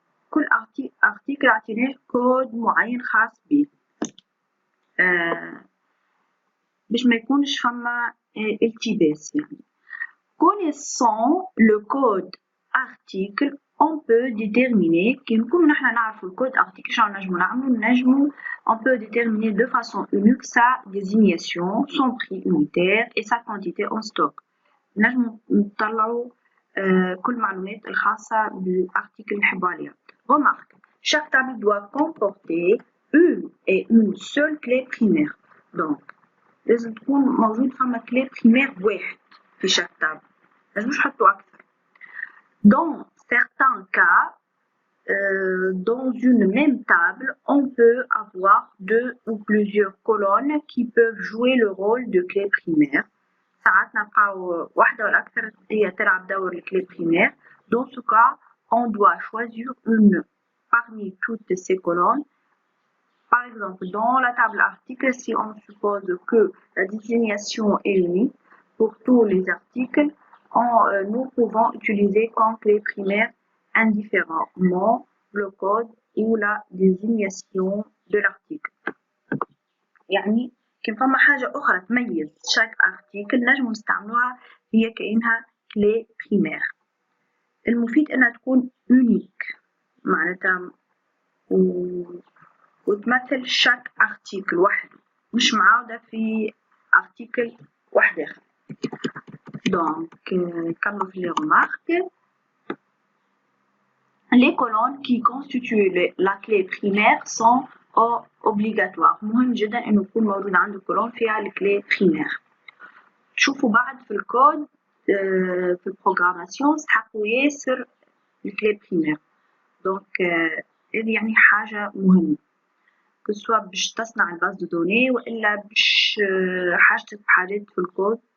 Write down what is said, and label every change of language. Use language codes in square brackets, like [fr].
[ar] كل ارتيكل عطيناه كود معين خاص به باش ما يكونش فما التباس يعني. [fr] Connaissant le code article, on peut déterminer [ar] كي نكون نحنا نعرفوا الكود article شنو نجمو [fr] on peut déterminer de façon unique sa désignation, son prix unitaire et sa quantité en stock. [ar] نجمو نطلعوا كل المعلومات الخاصة بالارتيكل اللي نحبوا عليها. [fr] Remarque, chaque table doit comporter une seule clé primaire. [ar] Donc لازم تكون موجود فما clé primaire واحد في chaque table. مش نحطوا أكثر. [fr] Dans certains cas, dans une même table, on peut avoir deux ou plusieurs colonnes qui peuvent jouer le rôle de clé primaire. [ar] ساعات نلقاو واحدة ولا أكثر هي تلعب دور الكلي primaire. [fr] Dans ce cas, on doit choisir une parmi toutes ces colonnes. Par exemple, dans la table article, si on suppose que la désignation est unique pour tous les articles, nous pouvons utiliser comme clé primaire indifféremment le code ou la désignation de l'article. [ar] يعني كان فما حاجة أخرى تميز chaque article نجم نستعملوها هي كأنها clé primaire. المفيد أنها تكون unique معناتها وتمثل chaque article وحده مش معاودة في article واحد آخر. [fr] Donc, comme les remarques, les colonnes qui constituent la clé primaire sont obligatoires. [ar] مهم جدا إنه يكون موجود عندك colonne فيها الكلي primaire. شوفوا بعد في الكود في البروغراماسيون تحطوا ياسر الكلي primaire. Donc هذه يعني حاجة مهمة. سواء باش تصنع الباز دو دوني وإلا باش حاجتك بحاجات في الكود.